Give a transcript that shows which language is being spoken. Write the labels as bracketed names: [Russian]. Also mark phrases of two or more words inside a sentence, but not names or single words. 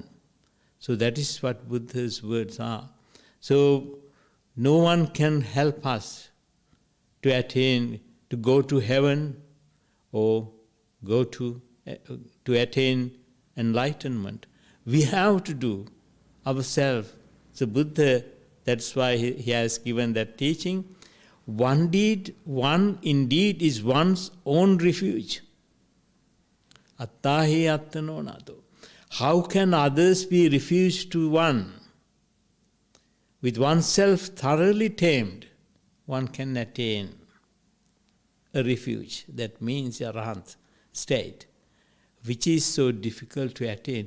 [English] So that is what Buddha's words are. So no one can help us to attain, to go to heaven or go to attain enlightenment. We have to do ourselves. So Buddha, that's why he has given that teaching. One indeed is one's own refuge. [Pali] Attahi attano nato. [English] How can others be refuge to one? With oneself thoroughly tamed, one can attain a refuge. That means arahant state, which is so difficult to attain.